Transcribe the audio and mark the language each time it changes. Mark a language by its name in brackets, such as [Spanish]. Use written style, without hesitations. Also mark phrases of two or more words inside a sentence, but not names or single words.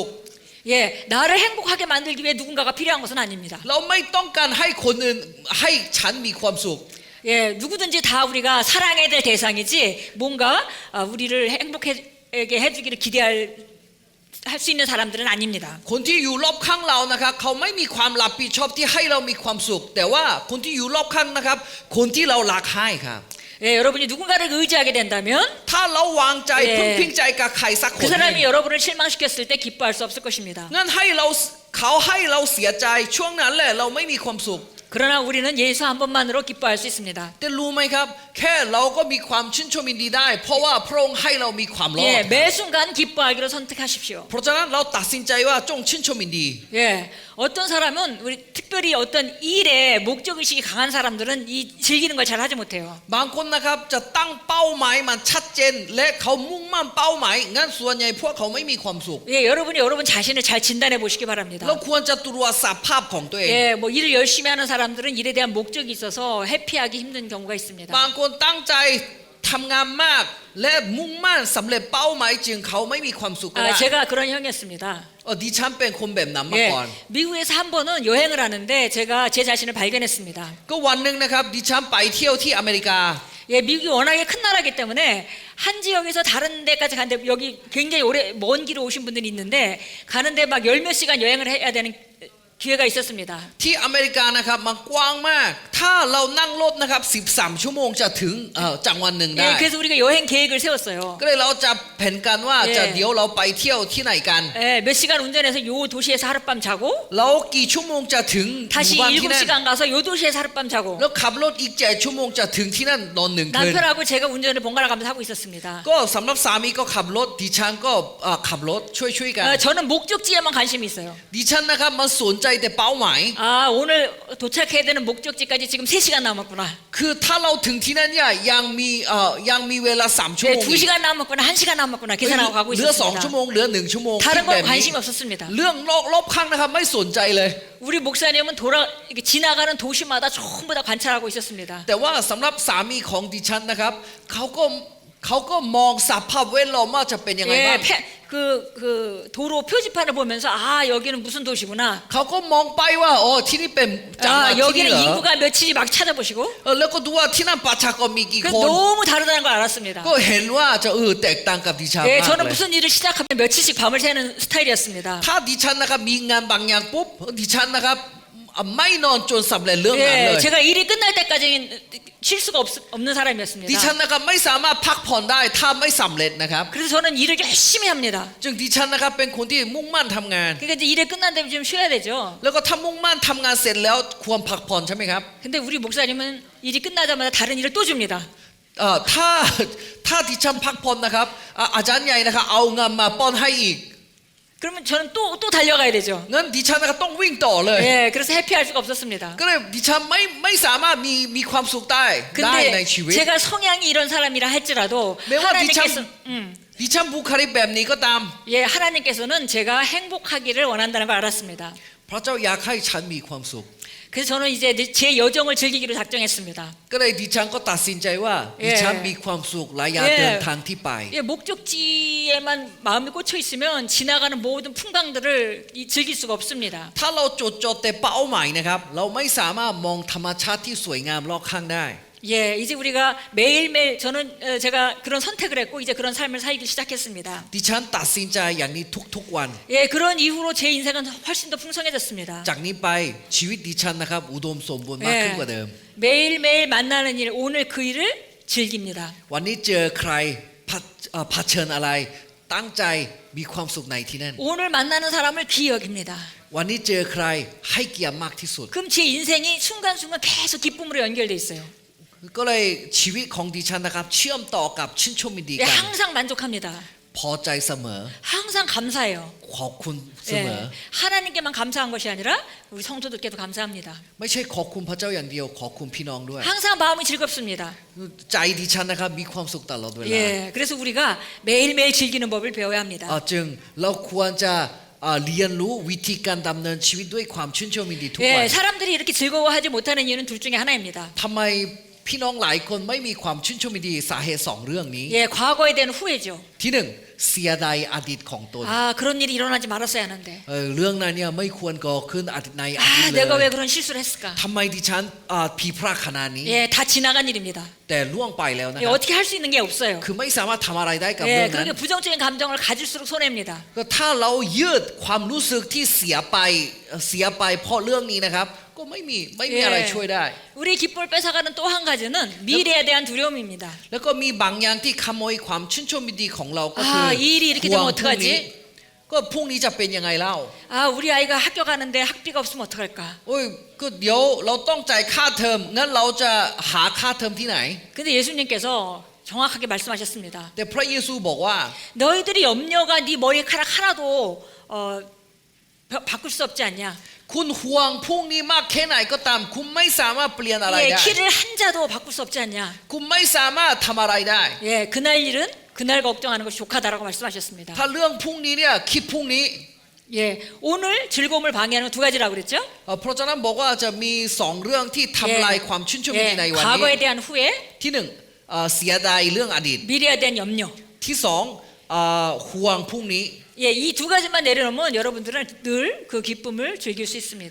[Korean] 예, 나를 행복하게 만들기 위해 누군가가 필요한 것은 아닙니다. [Thai] เราไม่ต้องการให้คนอื่นให้ฉันมีความสุข [Korean] 예, 누구든지 다 우리가 사랑해야 될 대상이지 뭔가 우리를 행복하게 해주기를 할 수 있는 사람들은 아닙니다. [Thai] คนที่อยู่รอบข้างเรานะครับเขาไม่มีความรับผิดชอบที่ให้เรามีความสุขแต่ว่าคนที่อยู่รอบข้างนะครับคนที่เรารักให้ครับ [Korean] 예, 여러분이 누군가를 의지하게 된다면 [Thai] ถ้าเราวางใจ [Korean] 예 [Thai] พึ่งพิงใจกับใครสักค [Korean] 그 [Thai] น [Korean] 사람이 여러분을 실망시켰을 때 기뻐할 수 없을 것입니다. [Thai] งั้นให้เราเขาให้เราเสียใจช่วงนั้นแหละเราไม่มีความสุข [Korean] 그러나 우리는 예수 한 번만으로 기뻐할 수 있습니다. [Thai] แต่รู้ไหมครับแค่เราก็มีความชื่นชมยินดีได้ เพราะว่าพระองค์ให้เรามีความรอด [Korean] 예, 매 순간 기뻐하기로 선택하십시오. [Thai] เพราะฉะนั้นเราตัดสินใจว่าจงชื่นชมยินดี [Korean] 예, 어떤 사람은 우리 특별히 어떤 일에 목적 의식이 강한 사람들은 이 즐기는 걸 잘 하지 못해요. [Thai] บางคนนะครับจะตั้งเป้าหมายมันชัดเจนและเขามุ่งมั่นเป้าหมายงั้นส่วนใหญ่พวกเขาไม่มีความสุข [Korean] 예, 여러분이 여러분 자신을 잘 진단해 보시기 바랍니다. [Thai] เราควรจะตรวจสอบภาพของตัวเอง [Korean] 예, 뭐 일을 열심히 하는 사람들은 일에 대한 목적이 있어서 해피하기 힘든 경우가 있습니다. [Thai] บางคนตั้งใจทำงานมากและมุ่งมั่นสำเร็จเป้าหมายจึงเขาไม่มีความสุขก็ได้ [Korean] 제가 그런 형이었습니다. [Thai] ดิฉันเป็นคนแบบนั้นมา [Korean] 예, [Thai] ก่อน [Korean] 미국에서 한 번은 여행을 하는데 제가 제 자신을 발견했습니다. [Thai] ก็วันหนึ่งนะครับดิฉันไปเที่ยวที่อเมริกา [Korean] 예, 미국이 워낙에 큰 나라이기 때문에 한 지역에서 다른 데까지 가는데 여기 굉장히 오래 먼 길을 오신 분들이 있는데 가는데 막 열 몇 시간 여행을 해야 되는 기회가 있었습니다. [Thai] ที่อเมริกานะครับมันกว้างมากถ้าเรานั่งรถนะครับ13ชั่วโมงจะถึงจังหวัดหนึ่งได้ [Korean] 예, 그래서 우리가 여행 계획을 세웠어요. [Thai] ก็เลยเราจะแผนกันว่า [Korean] 예 [Thai] จะเดี๋ยวเราไปเที่ยวที่ไหนกัน [Korean] 예, 몇 시간 운전해서 요 도시에서 하룻밤 자고 [Thai] เรากี่ชั่วโมงจะถึงห [Korean] 다시 [Thai] มู่บ้านที่นั่น [Korean] 7시간 가서 요 도시에서 하룻밤 자고 [Thai] แล้วขับรถอีก7ชั่วโมงจะถึงที่นั่นนอน1คืน [Korean] 남편하고 제가 운전을 번갈아 가면서 하고 있었습니다. [Thai] ก็สำหรับสามีก็ขับรถดิฉันก็ขับรถช่วยกัน [Korean] 저는 목적지에만 관심이 있어요. [Thai] ดิฉันนะครับมันสนใจแต่เป้าหมาย [Korean] 아, 오늘 도착해야 되는 목적지까지 지금 3시간 남았구나. [Thai] คือถ้าเราถึงที่นั่นเนี่ยยังมีเวลา3ชั่ว [Korean] 네, [Thai] โมง [Korean] 2시간 남았구나, 1시간 남았구나 계산하고 가고 [Thai] เหลือ2ชั่วโม [Korean] 있었습니다. [Thai] งเหลือ1ชั่วโมง [Korean] 다른 [Thai] คิดแบ [Korean] 건 [Thai] บนี้ [Korean] 관심이 없었습니다. [Thai] เรื่องรอบข้างนะครับไม่สนใจเลย [Korean] 우리 목사님은 이렇게 지나가는 도시마다 전부 다 관찰하고 있었습니다. [Thai] แต่ว่าสำหรับสามีของดิฉันนะครับเขาก็มองสภาพแวดล้อมว่าจะเป็นยังไงบ้าง [Korean] 예, 그 도로 표지판을 보면서 아 여기는 무슨 도시구나. [Thai] เขาก็มองไปว่าที่นี่เป็นจังหวัด [Korean] 아 [Thai] ที่นี่ [Korean] 여기는 [Thai] เหรอ [Korean] 인구가 몇인지 막 찾아보시고 [Thai] แล้วก็ดูว่าที่นั่นประชากรมีกี่ [Korean] 그 [Thai] คน [Korean] 너무 다르다는 걸 알았습니다. [Thai] ก็เห็นว่าจะแตกต่างกับดิฉัน [Korean] 예, [Thai] มาก [Korean] 저는 [Thai] เลย [Korean] 무슨 일을 시작하면 며칠씩 밤을 새는 스타일이었습니다. [Thai] ถ้าดิฉันนะครับมีงานบางอย่างปุ๊บดิฉันนะครับไม่นอนจนสำเร็จเรื่องนั้นเล [Korean] 예, [Thai] ย [Korean] 제가 일이 끝날 때까지는 쉴 수가 없는 사람이었습니다. [Thai] ดิฉันนะครับไม่สามารถพักผ่อนได้ถ้าไม่สำเร็จนะครับ [Korean] 그래서 저는 일을 열심히 합니다. [Thai] จึงดิฉันนะครับเป็นคนที่มุ่งมั่นทำงาน [Korean] 그러니까 이제 일에 끝난 다음에 좀 쉬어야 되죠. [Thai] แล้วก็ถ้ามุ่งมั่นทำงานเสร็จแล้วควรพักผ่อนใช่ไหมครับ [Korean] 근데 우리 목사님은 일이 끝나자마자 다른 일을 또 줍니다. [Thai] ถ้าดิฉันพักผ่อนนะครับอาจารย์ใหญ่นะครับเอางานมาป้อนให้อีก [Korean] 그러면 저는 또 달려가야 되죠. [Thai] งั้นดิฉันนะครับต้องวิ่งต่อเลย [Korean] 예, 그래서 해피할 수가 없었습니다. [Thai] ก็เลยดิฉันไม่สามารถมีความสุขได้ในชีวิต [Korean] 근데 제가 성향이 이런 사람이라 할지라도 매워 하나님께서 디참- [Thai] ดิฉันบุคลิกแบบนี้ก็ตาม [Korean] 예, 하나님께서는 제가 행복하기를 원한다는 걸 알았습니다. [Thai] พระเจ้าอยากให้ฉันมีความสุข [Korean] 그래서 저는 이제 제 여정을 즐기기로 작정했습니다. [Thai] ก็เลยดิฉันก็ตัดสินใจว่า เอ่อ ดิฉันมีความสุขและอยาก เอ่อ เดินทางที่ไป [Korean] 예, 목적지에만 마음이 꽂혀 있으면 지나가는 모든 풍광들을 즐길 수가 없습니다. [Thai] ถ้าเราจดแต่เป้าหมายนะครับเราไม่สามารถมองธรรมชาติที่สวยงามรอบข้างได้ [Korean] 예, 이제 우리가 매일매일 저는 제가 그런 선택을 했고 이제 그런 삶을 살기 시작했습니다. [Thai] ดิฉันตัดสินใจอย่างนี้ทุกวัน [Korean] 예, 그런 이후로 제 인생은 훨씬 더 풍성해졌습니다. [Thai] จากนี้ไปชีวิตดิฉันนะครับอุดมสมบูรณ์มากขึ้นกว่าเดิม [Korean] 매일매일 만나는 일, 오늘 그 일을 즐깁니다. [Thai] วันนี้เจอใครเผชิญอะไรตั้งใจมีความสุขในที่นั่น [Korean] 오늘 만나는 사람을 귀히 여깁니다. [Thai] วันนี้เจอใครให้เกียรติมากที่สุด [Korean] 그럼 제 인생이 순간순간 계속 기쁨으로 연결돼 있어요. [Thai] ก็เลยชีวิตของดิฉันนะครับเชื่อมต่อกับชื่นชมยินดี [Korean] 예, [Thai] กัน [Korean] 항상 만족합니다. [Thai] พอใจเสมอ [Korean] 항상 감사해요. [Thai] ขอบคุณเสมอ [Korean] 예, 하나님께만 감사한 것이 아니라 우리 성도들께도 감사합니다. [Thai] ไม่ใช่ขอบคุณพระเจ้าอย่างเดียวขอบคุณพี่น้องด้วย [Korean] 항상 마음이 즐겁습니다. [Thai] ใจดิฉันนะครับมีความสุขตลอดเวลา [Korean] 예, 그래서 우리가 매일매일 즐기는 법을 배워야 합니다. [Thai] จึงเราควรจะเรียนรู้วิธีการดำเนินชีวิตด้วยความชื่นชมยินดีทุกวัน [Korean] 예, 사람들이 이렇게 즐거워하지 못하는 이유는 둘 중에 하나입니다. [Thai] ทำไมพี่น้องหลายคนไม่มีความชื่นชมยินดีสาเหตุสองเรื่องนี้ [Korean] 예, 과거에 대한 후회죠. [Thai] ที่หนึ่งเสียดายอดีตของตน [Korean] 아, 그런 일이 일어나지 말았어야 하는데. [Thai] เรื่องนั้นเนี่ยไม่ควรก่อขึ้นในอดีต [Korean] 아, [Thai] เล [Korean] 내가 왜 [Thai] ย [Korean] 그런 실수를 했을까? [Thai] ทำไมดิฉันผิดพลาดขนาดนี้ [Korean] 예, 다 지나간 일입니다. [Thai] แต่ล่วงไปแล้วนะ [Korean] 예, [Thai] ครับ [Korean] 어떻게 할 수 있는 게 없어요. [Thai] คือไม่สามารถทำอะไรได้กับเรื่ [Korean] 예, [Thai] องนั้น [Korean] 그렇게 부정적인 감정을 가질수록 손해입니다. [Thai] ก็ถ้าเรายืดความรู้สึกที่เสียไปเพราะเรื่องนี้นะครับ ก็ไม่มีอะไรช่วยได้ [Korean] 우리 기쁨을 뺏어가는 또 한 가지는 미래에 대한 두려움입니다. [Thai] แล้วก็มีบางอย่างที่ขโมยความชื่นชมยินดีของเราก็คือ [Korean] 이 일이 이렇게 [Thai] ห่ว [Korean] 되면 [Thai] งพรุ่งนี้ [Korean] 어떡하지? [Thai] ก็พรุ่งนี้จะเป็นยังไงเล่า [Korean] 아, 우리 아이가 학교 가는데 학비가 없으면 어떡할까? [Thai] โอ้ยก็เดี๋ยวเราต้องจ่ายค่าเทอมงั้นเราจะหาค่าเทอมที่ไหน [Korean] 근데 예수님께서 정확하게 말씀하셨습니다. [Thai] แต่พระเยซูบอกว่า [Korean] 너희들이 염려가 네 머리카락 하나도 바꿀 수 없지 않냐? [Thai] คุณห่วงพรุ่งนี้มากแค่ไหนก็ตามคุณไม่สามารถเปลี่ยนอะไร [Korean] 예, [Thai] ได้ [Korean] 키를 한 자도 바꿀 수 없지 않냐? [Thai] คุณไม่สามารถทำอะไรได้ [Korean] 예, 그날 일은 그날 걱정하는 것이 족하다라고 말씀하셨습니다. [Thai] ถ้าเรื่องพรุ่งนี้เนี่ยคิดพรุ่งนี้ [Korean] 예, 오늘 즐거움을 방해하는 두 가지라고 그랬죠? [Thai] เพราะฉะนั้นบอกว่าจะมีสองเรื่องที่ทำลายความชื่นชมยินดีใน [Korean] 예, [Thai] วันนี้ [Korean] 과거에 대한 후회, [Thai] ที่หนึ่งเสียดายเรื่องอดีต [Korean] 미래에 대한 염려. [Thai] ที่สองห่วงพรุ่งนี้ [Korean] 예, 이 두 가지만 내려놓으면 여러분들은 늘 그 기쁨을 즐길 수 있습니다.